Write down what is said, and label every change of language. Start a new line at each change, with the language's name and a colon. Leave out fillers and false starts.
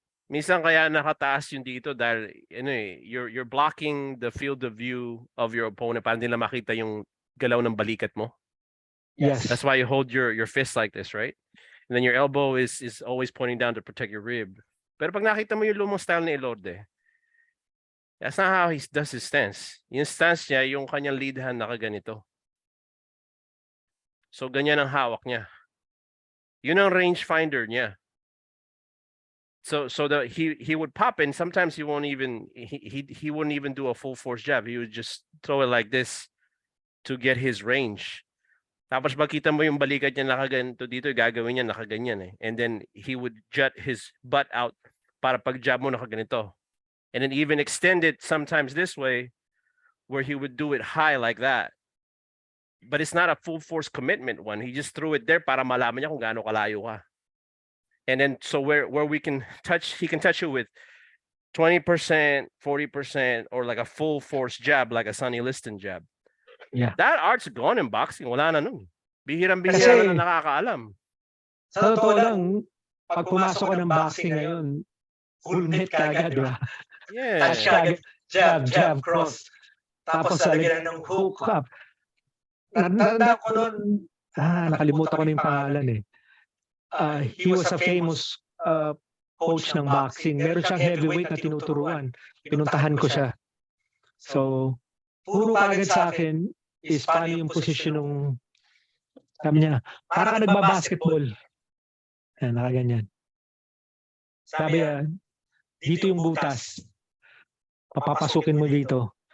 Filipino: Minsan kaya nakataas yung dito dahil
English: you're blocking the field of view of your opponent
Filipino: para nila makita yung galaw ng balikat mo.
English: Yes. That's why you hold your fist like this, right? And then your elbow is always pointing down to protect your rib.
Filipino: Pero pag nakita mo yung lumang style ni Elorde,
English: that's not how he does his stance.
Filipino: Yung stance niya, yung kanyang lead hand nakaganito. So ganyan ang hawak niya. Yun ang range finder niya.
English: So he would pop in. Sometimes he won't even he wouldn't even do a full force jab. He would just throw it like this to get his range.
Filipino: Tapos makita mo yung balikat niya nakaganto dito, gagawin niya nakaganyan eh.
English: And then he would jut his butt out
Filipino: para pag jab mo nakaganito.
English: and then even extend it sometimes this way, where he would do it high like that. But it's not a full force commitment one. He just threw it there
Filipino: para malaman niya kung gaano kalayo ka.
English: And then so where we can touch, he can touch you with 20%, 40%, or like a full force jab, like a Sonny Liston jab. Yeah. That art's gone in boxing.
Filipino: Wala na nun. Bihirang-bihira Kasi- na nakakaalam. Sa totoo lang, pag pumasok ka ng boxing ngayon, full mitt ka agad, di ba?
English: Yeah.
Filipino: Touch ka agad, jab, cross. Tapos lalagyan ng hook up. Natanda ko noon, nakalimutan ko na yung pangalan eh.
English: He was a famous coach ng boxing.
Filipino: Meron siyang heavyweight na tinuturuan. Pinuntahan ko siya. So, puro kagad sa akin is paano yung posisyon ng sabi niya, para ka nagbabasketball. Yan, nakaganyan. Sabi niya, dito yung butas. Papapasukin mo dito.